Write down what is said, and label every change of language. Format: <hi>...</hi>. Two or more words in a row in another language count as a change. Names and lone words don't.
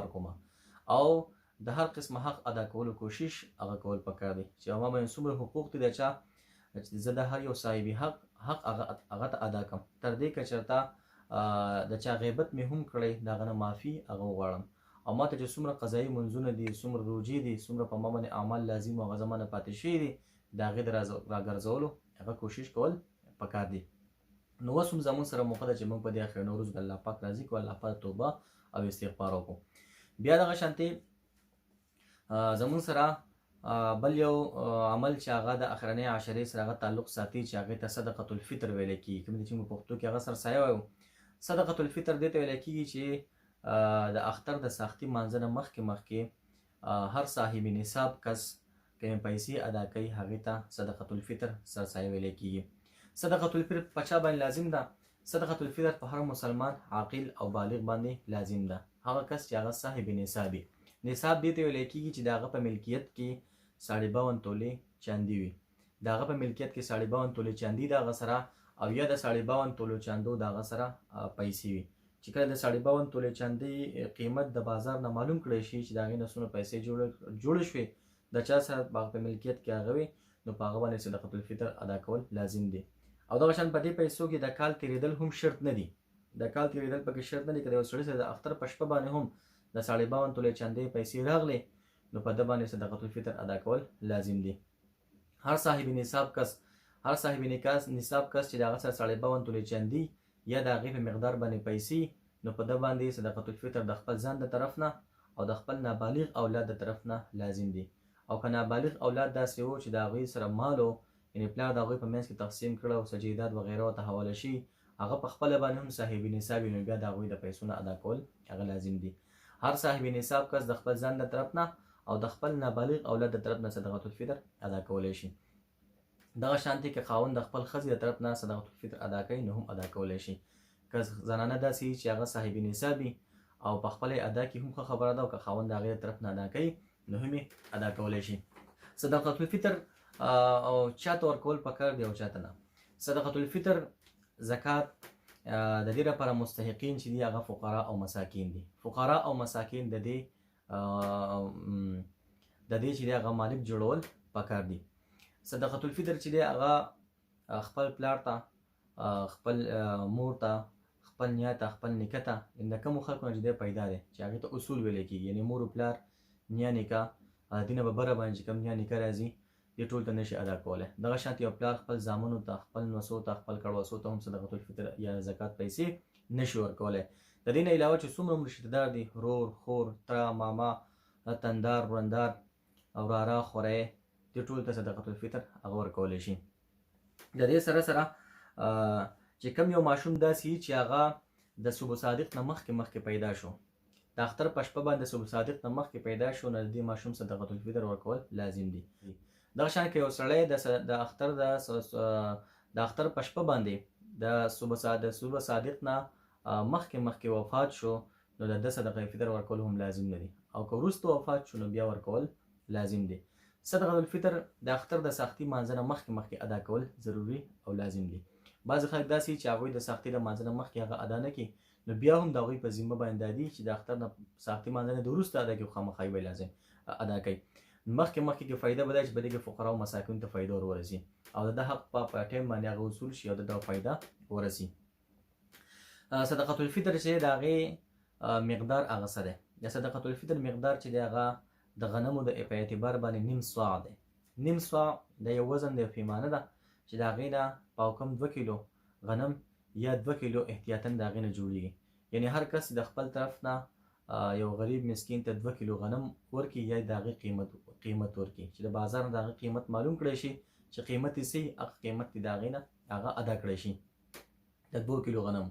<ps>کوم او د هر قسمه حق ادا کولو کوشش هغه کول پکار دی چې ما باندې څومره حقوق دي د چا چې زه د هر یو صاحبي حق هغه ته ادا کړم، تر دې که چېرته د چا غیبت مې هم کړی د هغه نه معافي هغه وغواړم او ما ته چې څومره قضایي منځونه دي، څومره روجې دي، څومره په ما باندې اعمال لازم او هغه زما نه پاتې شوي دي، د هغې د راګرځولو هغه کوشش کول پکار دي. نو اوس هم زموږ سره موقع ده چې موږ په دې اخرنۍ ورځو د الله پاک راضي کړو، الله پاک توبه او استغفار وکړو. بیا دغه شانتې زموږ سره بل یو عمل چې هغه د اخرنۍ عشرې سره هغه تعلق ساتي چې هغې ته</ps> <ar>صدقة الفطر</ar> <ps>ویلی کېږي، کوم چې موږ په پښتو کې هغه سرسایه وایو.</ps> <ar>صدقة الفطر</ar> <ps>دې ته ویلی کېږي چې د اختر د ساختي مانځه نه مخکې هر صاحب نصاب کس کومې پیسې ادا کوي هغې ته</ps> <ar>صدقة الفطر</ar> <ps>سرسایه ویلی کېږي.</ps> <ar>صدقة الفطر</ar> <ps>په چا باندې لازم ده؟</ps> <ar>صدقة الفطر</ar> <ps>په هر مسلمان عاقل او بالغ باندې لازم ده، هغه کس چې هغه صاحب نصاب وي. نصاب دې ته ویلی کېږي چې د هغه په ملکیت کې 52 تولې چاندي وي، د هغه په ملکیت کې 52 تولې چاندي د هغه سره او یا د 52 تولو چاندو د هغه سره پیسې وي. چې کله د 52 تولې چاندي قیمت د بازار نه معلوم کړی شي چې د هغې نه څومره پیسې جوړې شوې، د چا سره په ملکیت کې هغه وي، نو په هغه باندې</ps> <ar>صدقة الفطر</ar> <ps>ادا کول لازم دي. او دغه شان په دې پیسو کې د کال تېرېدل هم شرط نه دي، د کال تېرېدل پکې شرط نه دي. که د یو سړي سره د اختر په شپه باندې هم د 52 تولې چاندي پیسې راغلې، نو په ده باندې</ps> <ar>صدقة الفطر</ar> <ps>ادا کول لازم دي. هر صاحب نصاب کس چې د هغه سره 52 تولې چاندي یا د هغې په مقدار باندې پیسې، نو په ده باندې</ps> <ar>صدقة الفطر</ar> <ps>د خپل ځان د طرف نه او د خپل نابالغ اولاد د طرف نه لازم دي. او که نابالغ اولاد داسې و چې د هغوی سره مال و، یعنې پلار د هغوی په منځ کې تقسیم کړه او سجیدات وغیره ورته حواله شي، هغه په خپله باندې هم صاحب نصاب وي، نو بیا د هغوی د پیسو نه ادا کول هغه لازم دي. هر صاحب نصاب کس د خپل ځان د طرف نه او د خپل نابالغ اولاد د طرف نه</ps> <ar>صدقة الفطر</ar> <ps>ادا کولی شي. دغه شانتې که خاوند د خپل ښځې د طرف نه</ps> <ar>صدقة الفطر</ar> <ps>ادا کوي نو هم ادا کولی شي. که زنانه داسې چې هغه صاحب نصاب وي او په خپله یې ادا کړي هم ښه خبره ده، او که خاوند د هغې د طرف نه ادا کوي نو هم یې ادا کولی شي.</ps> <ar>صدقة الفطر</ar> <ps>او چاته ورکول پکار دی او چاته نه.</ps> <ar>صدقة الفطر</ar> <ps>زکات د دې لپاره مستحقین چې دي هغه فقرا او مساکین دي. فقرا او مساکین د دې چې دی هغه مالک جوړول پکار دي.</ps> <ar>صدقة الفطر</ar> <ps>چې دی هغه خپل پلار ته، خپل مور ته، خپل نیا ته، خپل نیکه ته، د کومو خلکو نه چې دی پیدا دی چې هغې ته اصول ویلی کېږي، یعنې مور و پلار، نیا نیکه، دې نه به بره باندې چې کوم نیا نیکه راځي دې ټول ته نشي ادا کولی. دغه شانتې یو پلار خپل زامنو ته، خپل نوسو ته، خپل کړوسو ته هم</ps> <ar>صدقة الفطر</ar> <ps>یا زکات پیسې نشي ورکولی. د دې نه علاوه چې څومره هم رشته دار دي، رور، خور، تره، ماما، تندار، ورندار، وراره، خوری، دې ټولو ته</ps> <ar>صدقة الفطر</ar> <ps>هغه ورکولی شي. د دې سره سره چې کوم یو ماشوم داسې چې هغه د صبح صادق نه مخکې پیدا شو، د اختر په شپه باندې صبح صادق نه مخکې پیدا شو، نو د دې ماشوم</ps> <ar>صدقة الفطر</ar> <ps>ورکول لازم دي. دغه شان که یو سړی د اختر په شپه باندې د صبح صادق نه مخکې وفات شو، نو د ده</ps> <ar>صدقة الفطر</ar> <ps>ورکول هم لازم نه دي. او که وروسته وفات شو نو بیا ورکول لازم دي.</ps> <ar>صدقة الفطر</ar> <ps>د اختر د ساختي مانځه نه مخکې ادا کول ضروري او لازم دي. بعضې خلک داسې چې هغوی د ساختي د مانځه نه مخکې هغه ادا نه کړي، نو بیا هم د هغوی په ذمه باندې دا دي چې د اختر نه ساختي مانځه نه د وروسته ادا کړي، خو خامخا یې به لازم ادا کوي. مخکې کې فایده به دا چې په دې کې فقرا او مساکینو ته فایده ورورسي او د ده حق په ټایم باندې هغه وصول شي او د ده فایده ورسي.</ps> <ar>صدقة الفطر</ar> <ps>چې د هغې مقدار هغه څه دی؟ د</ps> <ar>صدقة الفطر</ar> <ps>مقدار چې دی هغه د غنمو په اعتبار باندې نیم صاع دی. نیم صاع د یو وزن د پیمانه ده چې د هغې نه پاو کم 2 کیلو غنم یا 2 کیلو احتیاطاً د هغې نه جوړېږي. یعنې هر کس د خپل طرف نه یو غریب مسکین ته 2 کیلو غنم ورکړي یا د هغې قیمت ورکړي چې د بازار نه د هغې قیمت معلوم کړی شي چې قیمت یې څه هغه قیمت د هغې نه هغه ادا کړی شي د 2 کیلو غنم.</ps>